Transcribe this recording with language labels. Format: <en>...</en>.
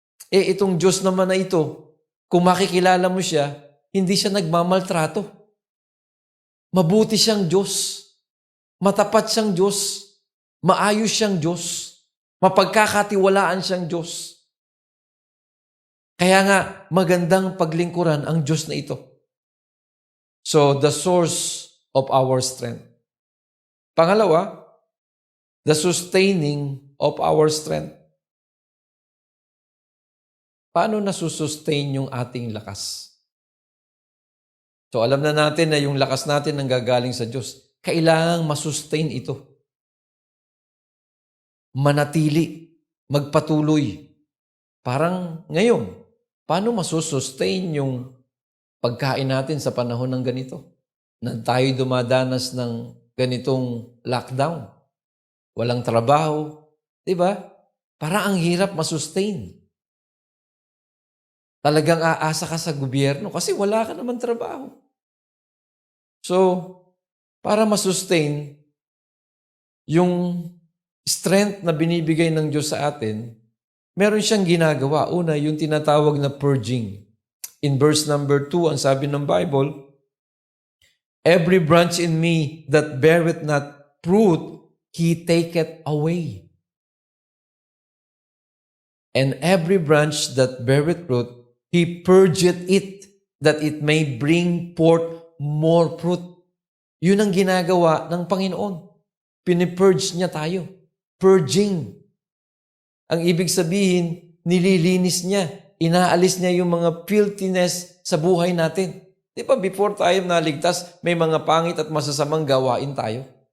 <tl>Itong Diyos naman na ito, kung makikilala mo siya, hindi siya nagmamaltrato. Mabuti siyang Diyos. Matapat siyang Diyos. Maayos siyang Diyos. Mapagkakatiwalaan siyang Diyos. Kaya nga, magandang paglingkuran ang Diyos na ito.</tl> <en>So, the source of our strength. Pangalawa, the sustaining of our strength.</en> <tl>Paano nasusustain yung ating lakas? So, alam na natin na yung lakas natin ang gagaling sa Diyos. Kailangang masustain ito. Manatili, magpatuloy. Parang ngayon, paano masusustain yung pagkain natin sa panahon ng ganito? Na tayo dumadanas ng ganitong lockdown. Walang trabaho. Diba? Parang ang hirap masustain. Talagang aasa ka sa gobyerno kasi wala ka naman trabaho. So, para masustain yung strength na binibigay ng Diyos sa atin, meron siyang ginagawa. Una, yung tinatawag na purging.</tl> <en>In verse number 2,</en> <tl>ang sabi ng Bible,</tl> <en>every branch in me that beareth not fruit, He taketh away. And every branch that beareth fruit, He purgeth it, that it may bring forth more fruit.</en> <tl>Yun ang ginagawa ng Panginoon. Pinipurge niya tayo. Purging. Ang ibig sabihin, nililinis niya. Inaalis niya yung mga filthiness sa buhay natin. Di ba, before tayo naligtas, may mga pangit at masasamang gawain tayo.</tl>